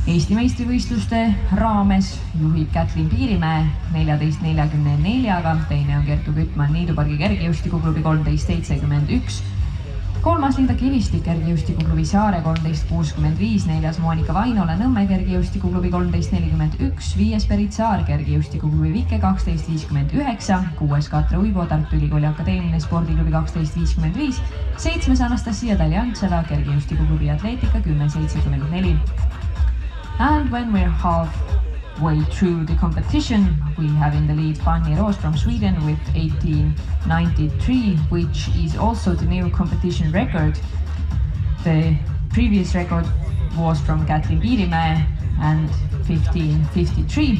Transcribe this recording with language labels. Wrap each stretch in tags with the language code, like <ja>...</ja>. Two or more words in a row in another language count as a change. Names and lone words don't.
<et>Eesti meistrivõistluste raames juhib Kätlin Piirimäe 14.44-ga, teine on Kertu Kütman Niidupargi kergejõustikuklubi 13.71, kolmas Linda Kivistik kergejõustikuklubi Saare 13.65, neljas Monika Vainola Nõmme kergejõustikuklubi 13.41, viies Berit Saar kergejõustikuklubi Vike 12.59, kuues Katre Uibo Tartu Ülikooli Akadeemiline spordiklubi 12.55, seitsmes Anastasia Taljantseva kergejõustikuklubi Atleetika 10.74.</et> <en>And when we're halfway through the competition, we have in the lead Fanny Roos from Sweden with 18.93, which is also the new competition record. The previous record was from Kätlin Piirimäe and 15.53.</en>